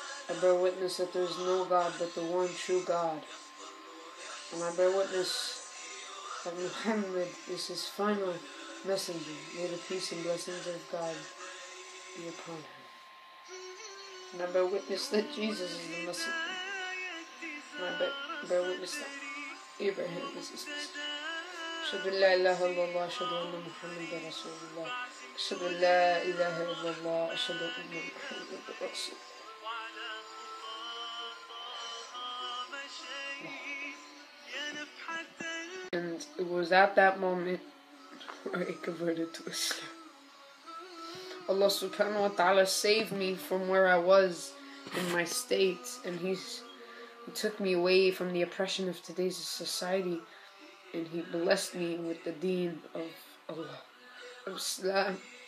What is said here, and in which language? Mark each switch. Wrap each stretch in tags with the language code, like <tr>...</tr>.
<en>I bear witness that there is no God but the one true God. And I bear witness that Muhammad is his final messenger. May the peace and blessings of God be upon him. And I bear witness that Jesus is the messenger. And I bear witness that Abraham is his messenger.</en> <ar>أشهد أن لا إله إلا الله أشهد أن محمد رسول الله أشهد أن لا إله إلا الله أشهد أن محمد رسول الله.</ar> <en>And it was at that moment where I converted to Islam. Allah subhanahu wa ta'ala saved me from where I was in my state, and He took me away from the oppression of today's society. And He blessed me with the deen of Allah, of Islam.</en>